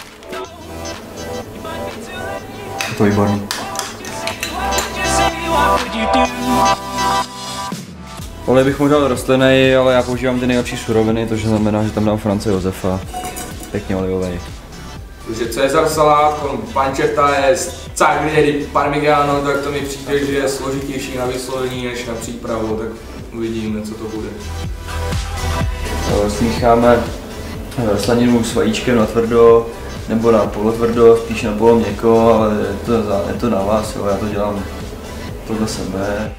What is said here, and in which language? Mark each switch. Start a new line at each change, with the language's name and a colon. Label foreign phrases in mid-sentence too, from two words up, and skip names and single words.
Czech: Je to výborný. Olej bych možná rostlinný, ale já používám ty nejlepší suroviny, to znamená, že tam dám France Josefa. Pěkně olejovej. Takže Caesar salát
Italian: con pancetta
Czech: je
Italian: cagliere di parmigiano,
Czech: tak to mi přijde, že je složitější na vyslovení než na přípravu, tak uvidíme, co to bude. Smícháme slaninu s vajíčkem na tvrdo, nebo na polotvrdo, spíš na poloměkko, ale je to na vás, jo, já to dělám podle sebe.